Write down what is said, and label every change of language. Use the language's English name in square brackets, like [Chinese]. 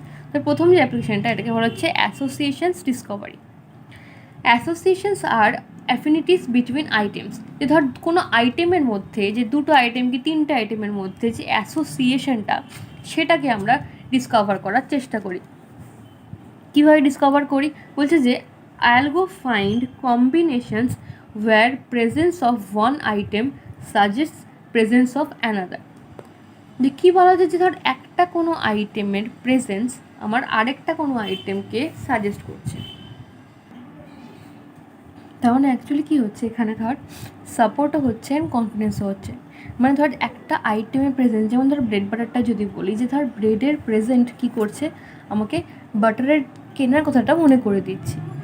[Bangla] তো প্রথম যে অ্যাপ্লিকেশানটা এটাকে বলা হচ্ছে অ্যাসোসিয়েশনস ডিসকভারি। [English] associations আর affinities between items, [Bangla] যে ধর কোনো আইটেমের মধ্যে, যে দুটো আইটেম কি তিনটে আইটেমের মধ্যে যে অ্যাসোসিয়েশনটা সেটাকে আমরা ডিসকভার করার চেষ্টা করি। কীভাবে ডিসকভার করি, বলছে যে [English] I'll go find combinations where presence of one item suggests presence of another। [Bangla] যে কী বলা যায়, যে ধর একটা কোনো আইটেমের প্রেজেন্স আমার আরেকটা কোনো আইটেমকে সাজেস্ট করছে। তাহলে অ্যাকচুয়ালি কী হচ্ছে এখানে, ধর সাপোর্টও হচ্ছে অ্যান্ড কনফিডেন্সও হচ্ছে। মানে ধর একটা আইটেমের প্রেজেন্ট, যেমন ধর ব্রেড বাটারটা যদি বলি, যে ধর ব্রেডের প্রেজেন্ট কী করছে, আমাকে বাটারের কেনার কথাটা মনে করে দিচ্ছে।